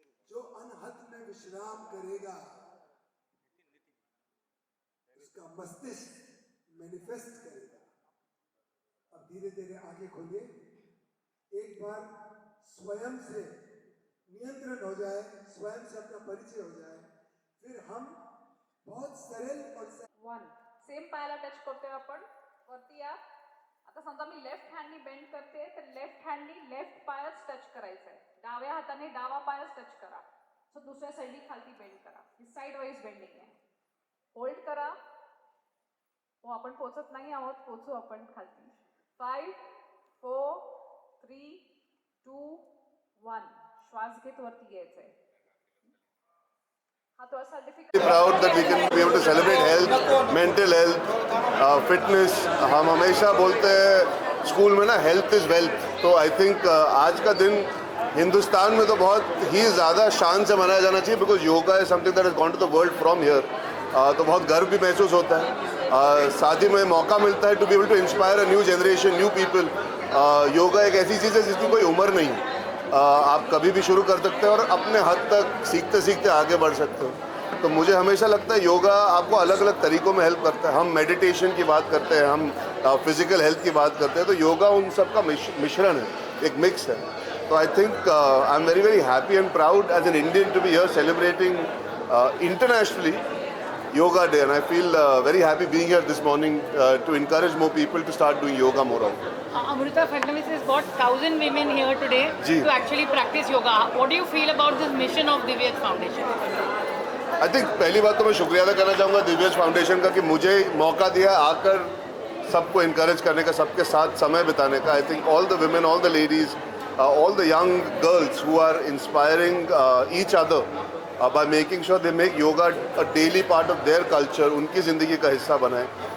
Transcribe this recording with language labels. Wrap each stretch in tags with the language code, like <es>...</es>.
<hi>जो अनहद में विश्राम करेगा उसका मस्तिष्क मैनिफेस्ट करेगा। अब धीरे धीरे आगे खोलिए। एक बार स्वयं से नियंत्रण हो जाए, स्वयं से अपना परिचय हो जाए, फिर हम बहुत सरल और</hi> <mr>वन सेम पायाला टच करतोय आपण। वरती या। आता समजा मी लेफ्ट हँडनी बेंड करते तर लेफ्ट हँडनी लेफ्ट पायच टच करायचं आहे। डाव्या हाताने डावा पायच टच करा। सो दुसऱ्या साईडनी खालती बेंड करा। ही साइड वाइज बेंडिंग आहे। होल्ड करा। हो, आपण पोचत नाही आहोत, पोचू आपण खालती। 5 4 3 2 1 श्वास घेत वरती यायचं आहे।</mr> <en>Proud that we can be able to celebrate health, mental health, fitness.</en> <hi>हम हमेशा बोलते हैं स्कूल में ना,</hi> <en>Health is wealth.</en> <hi>तो आई थिंक आज का दिन हिंदुस्तान में तो बहुत ही ज़्यादा शान से मनाया जाना चाहिए,</hi> <en>Because yoga is something that has gone to the world from here.</en> <hi>तो बहुत गर्व भी महसूस होता है। साथ ही में मौका मिलता है</hi> <en>To be able to inspire a new generation, new people.</en> <hi>Yoga एक ऐसी चीज़ है जिसकी कोई उम्र नहीं। आप कभी भी शुरू कर सकते हैं और अपने हद तक सीखते सीखते आगे बढ़ सकते हो। तो मुझे हमेशा लगता है योगा आपको अलग अलग तरीकों में हेल्प करता है। हम मेडिटेशन की बात करते हैं, हम फिजिकल हेल्थ की बात करते हैं, तो योगा उन सब का मिश्रण है, एक मिक्स है।</hi> <en>तो I think I am very very happy and proud as an Indian to be here celebrating internationally yoga day, and I feel very happy being here this morning to encourage more people to start doing yoga more often. Amrita Fadnavis has got 1,000 women here today Ji. to actually practice yoga. What do you feel about this mission of Divyaj Foundation? I think पहली बात तो मैं शुक्रिया अदा करना चाहूँगा Divyaj Foundation का कि मुझे मौका दिया आकर सबको इनकरेज करने का, सबके साथ समय बिताने का. I think all the women, all the ladies, all the young girls who are inspiring each other by making sure they make yoga a daily part of their culture,</en> <hi>उनकी ज़िंदगी का हिस्सा बनाएं.</hi>